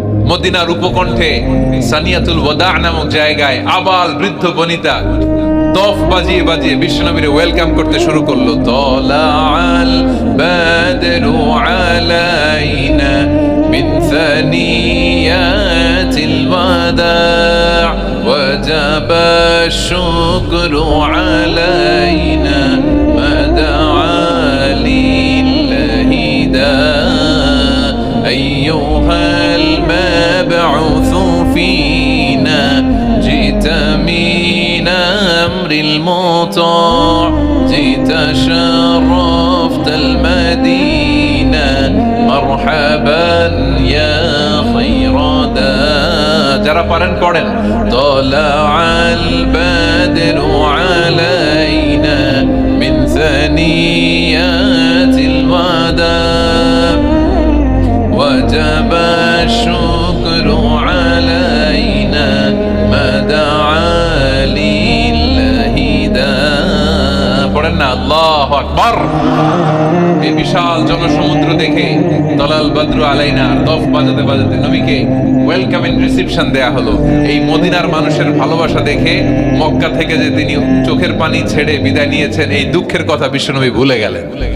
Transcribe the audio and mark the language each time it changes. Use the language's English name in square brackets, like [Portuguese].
[Bangla] মদিনার উপকণ্ঠে সানিয়াতুল ওয়াদা নামক জায়গায় আবাল বৃদ্ধ বনিতা দফ বাজিয়ে বাজিয়ে বিশ্বনবীরে ওয়েলকাম করতে শুরু করলো। [Arabic] তালাআল বাদরু আলাইনা মিন সানিয়াতিল ওয়াদা ওয়া وجب الشكر علينا ما دعا لله داء أيها المبعوث فينا جئت من أمر المطاع جئت شرفت المدينة مرحبا يا خير داء [Bangla] যারা পারেন পড়েন [Arabic] طلع البدر علينا من ثنيات الوداع وجب الشكر علينا ما دعا لله داء [Bangla] পড়েন না [Arabic] আল্লাহু আকবার। [Bangla] এই বিশাল জনসমুদ্র দেখে [Arabic] তলাল বদরু আলাইনা [Bangla] দফ বাজাতে বাজাতে নবীকে ওয়েলকামিং রিসিপশন দেয়া হলো। এই মদিনার মানুষের ভালোবাসা দেখে মক্কা থেকে যে তিনি চোখের পানি ছেড়ে বিদায় নিয়েছেন এই দুঃখের কথা বিশ্বনবী ভুলে গেলেন।